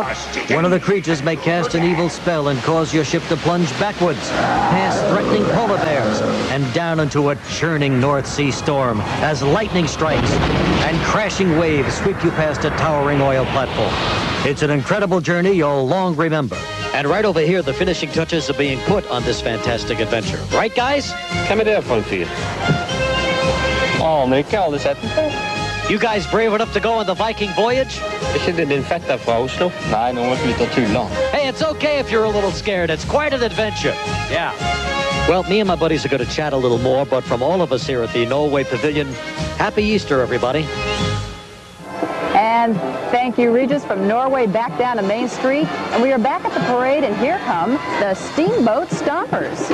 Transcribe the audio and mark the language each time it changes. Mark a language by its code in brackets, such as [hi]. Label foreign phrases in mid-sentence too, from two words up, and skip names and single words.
[en] One of the creatures may cast an evil spell and cause your ship to plunge backwards, past threatening polar bears, and down into a churning North Sea storm as lightning strikes and crashing waves sweep you past a towering oil platform. It's an incredible journey you'll long remember. And right over here, the finishing touches are being put on this fantastic adventure. Right, guys? [no] Hvem det for en fyr? Aner ikke, aldri sett den før. [en] You guys brave enough to go on the Viking voyage? [no] Ikke det din fetter fra Oslo? Nei, nå må vi ut og tulle. [en] Hey, it's okay if you're a little scared. It's quite an adventure. Yeah. Well, me and my buddies are going to chat a little more, but from all of us here at the Norway Pavilion, Happy Easter, everybody. And thank you, Regis, from Norway back down to Main Street. And we are back at the parade, and here come the Steamboat Stompers.